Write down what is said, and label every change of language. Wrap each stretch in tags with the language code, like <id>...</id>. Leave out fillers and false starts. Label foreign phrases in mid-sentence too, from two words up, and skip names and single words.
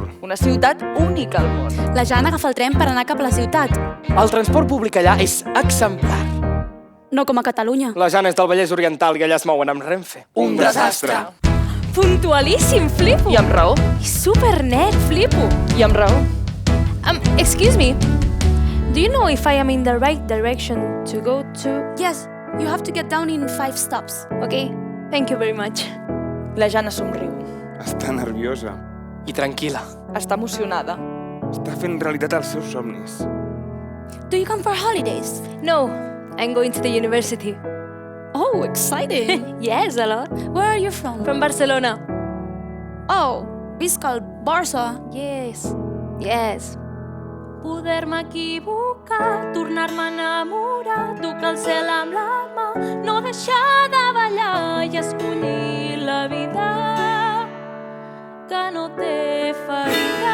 <ca>Una ciutat única al món. La Jana agafa el tren per anar cap a la ciutat. El transport públic allà és exemplar. No com a Catalunya. La Jana és del Vallès Oriental i allà es mouen amb Renfe. Un desastre. Puntualíssim, flipo. I amb raó. I supernet, flipo. I amb raó.</ca> <en>Excuse me. Do you know if I am in the right direction to go to... Yes, you have to get down in 5 stops. Okay, thank you very much.</en> <ca>La Jana somriu. Està nerviosa. I tranquil·la. Està emocionada. Està fent realitat els seus somnis.</ca> <en>Do you come for holidays? No, I'm going to the university. Oh, exciting. Yes, a lot. Where are you from? From Barcelona.</en> <ca>Oh, visca el Barça.</ca> <en>Yes, yes.</en> <ca>Poder-me equivocar, tornar-me a enamorar, tocar el cel amb la mà, no deixar de ballar i escollir la vida que no té ferida.</ca>